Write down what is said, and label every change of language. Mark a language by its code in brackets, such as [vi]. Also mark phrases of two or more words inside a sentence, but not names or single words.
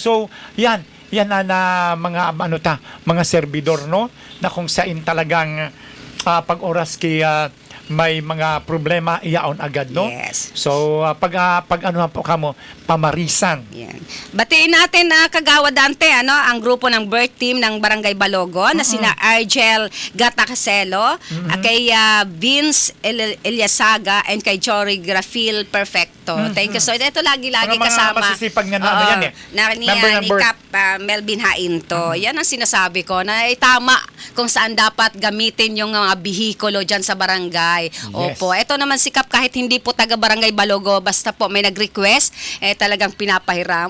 [tl] So, yan na mga servidor, no? Na kung saan talagang pag oras may mga problema, iyaon agad, no? Yes. So, pag po kamo, pamarisan. Yan. Batiin natin Kagawa Dante, ang grupo ng birth team ng Barangay Balogo na sina Argel Gatacaselo, kay Vince Eliasaga, and kay Jory Grafil Perfecto. [en] Thank you. [tl] So, ito lagi mga kasama. masisipag nga yan eh. Ni Cap Melvin Hainto. Yan ang sinasabi ko na tama kung saan dapat gamitin yung mga bihikulo dyan sa barangay. Opo, ito naman si Kap kahit hindi po taga Barangay Balogo, basta po may nag-request, talagang pinapahiram.